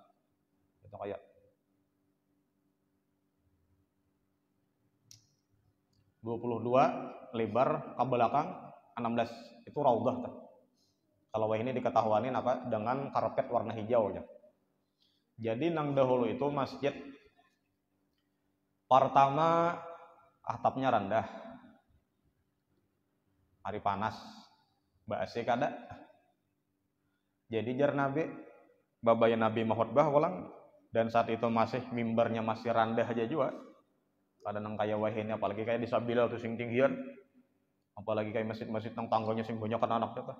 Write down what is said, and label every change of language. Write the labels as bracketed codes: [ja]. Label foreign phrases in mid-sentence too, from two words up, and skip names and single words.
[bjn] Itu kayak 22 lebar ke belakang 16 itu raudhah tuh. Kalau ini diketahuanin apa dengan karpet warna hijau aja. Jadi nang dahulu itu masjid pertama atapnya rendah. Hari panas. Ba'asih kada. Jadi jar Nabi babaya Nabi mahutbah ulang dan saat itu masih mimbarnya masih rendah aja juga. Kada nang kaya wahini apalagi kayak di Sabila tuh sing tinggian. Apalagi kayak masjid-masjid nang tangganya sing banyak kan anak tuh.